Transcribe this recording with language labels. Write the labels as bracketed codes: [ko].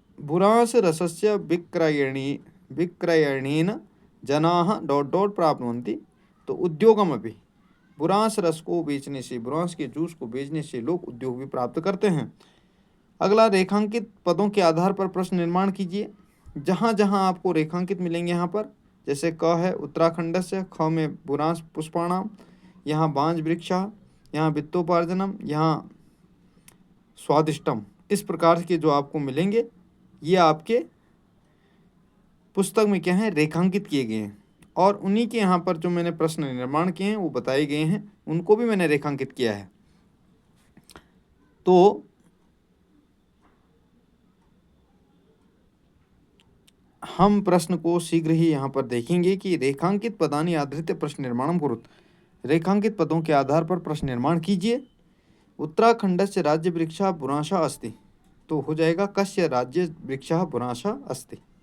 [sa] बुरांस रसस्य विक्रयणेन जनाः ... प्राप्नुवन्ति, तो उद्योगमपि, [hi] बुरांस रस को बेचने से, बुरांस के जूस को बेचने से लोग उद्योग भी प्राप्त करते हैं। अगला रेखांकित पदों के आधार पर प्रश्न निर्माण कीजिए। जहाँ जहाँ आपको रेखांकित मिलेंगे यहाँ पर, जैसे क है उत्तराखंड से, ख में बुरांस पुष्पाणाम, यहाँ बांज वृक्षः, यहाँ वित्तोपार्जनम, यहाँ स्वादिष्टम, इस प्रकार के जो आपको मिलेंगे ये आपके पुस्तक में क्या है रेखांकित किए गए हैं। और उन्हीं के यहाँ पर जो मैंने प्रश्न निर्माण किए हैं वो बताए गए हैं, उनको भी मैंने रेखांकित किया है। तो हम प्रश्न को शीघ्र ही यहाँ पर देखेंगे कि [sa] रेखांकित पदानि आधृत्य प्रश्न निर्माणम कुरुत्। [hi] रेखांकित पदों के आधार पर प्रश्न निर्माण कीजिए। [sa] उत्तराखंडस्य राज्य वृक्षः बुरांशः अस्ति, [hi] तो हो जाएगा [sa] कस्य राज्य वृक्षः बुरांशः अस्ति।